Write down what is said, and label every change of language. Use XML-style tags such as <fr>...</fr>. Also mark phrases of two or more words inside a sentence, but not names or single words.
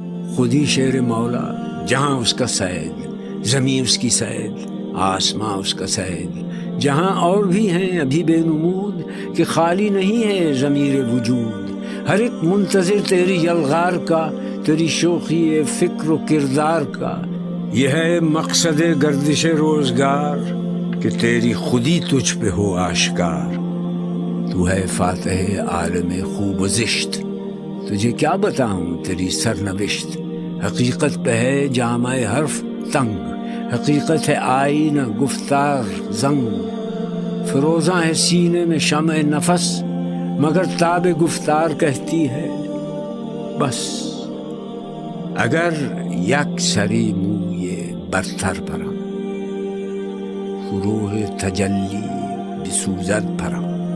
<ur>خودی شیر مولا، جہاں اس کا سید، زمین اس کی سید، آسماں اس کا سید، جہاں اور بھی ہیں ابھی بے نمود کہ خالی نہیں ہے ضمیر وجود، ہر ایک منتظر تیری یلغار کا، تیری شوخی فکر و کردار کا، یہ ہے مقصد گردش روزگار کہ تیری خودی تجھ پہ ہو آشکار۔ تو ہے فاتح عالم خوب و زشت، تجھے کیا بتاؤں تیری سرنوشت، حقیقت پہ ہے جامع حرف تنگ، حقیقت ہے آئینہ گفتار زنگ، فروزاں ہے سینے میں شمع نفس، مگر تاب گفتار کہتی ہے بس۔</ur> <fa>اگر یک سری موی برتر پرم، فروغ تجلی بسوزد پرم۔</fa>